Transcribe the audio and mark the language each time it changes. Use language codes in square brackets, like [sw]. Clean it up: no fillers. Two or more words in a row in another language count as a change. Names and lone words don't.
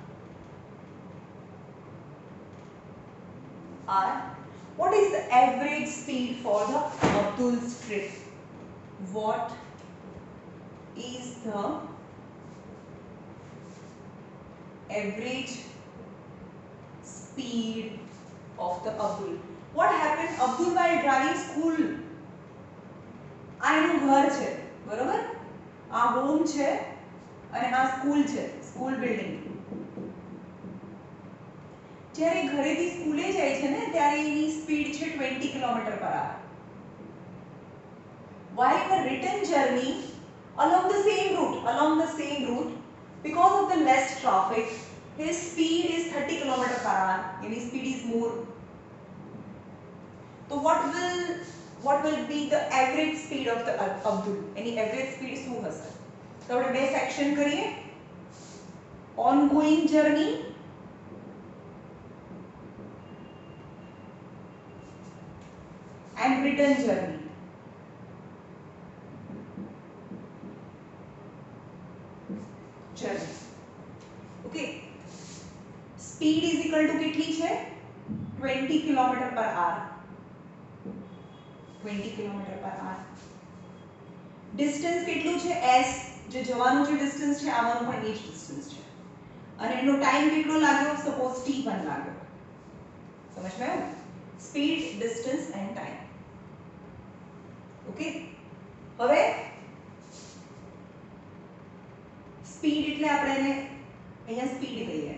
[en] What is the average speed for the Abdul's trip? What is the average speed of the Abdul? What happened? Abdul while driving school, [gu] આ એનું ઘર છે, બરોબર? આ હોમ છે અને આ સ્કૂલ છે, [en] school building. [gu] જ્યારે ઘરેથી સ્કૂલે જાય છે ને ત્યારે એની સ્પીડ છે [en] 20 km per hour. While in the return journey along the same route, because of the less traffic, his speed is 30 km per hour. His speed is more. So what will be the average speed of the Abdul? Any average speed [gu] શું હશે? તો આપણે બે સેક્શન કરીએ. [en] Ongoing journey and return journey. Okay. Speed is equal to [gu] કેટલી છે? [en] 20 km per hour. 20 km per hour. Distance [gu] કેટલું છે? [en] S. [gu] જે જવાનું જે ડિસ્ટન્સ છે આવવાનું પણ એ જ ડિસ્ટન્સ છે. અને એનો ટાઈમ કેટલો લાગ્યો? સપોઝ t1 લાગ્યો. સમજ માં આવ્યું? [en] speed, distance and time. [gu] ઓકે. હવે સ્પીડ એટલે આપણે એને અહીંયા સ્પીડ કહીએ.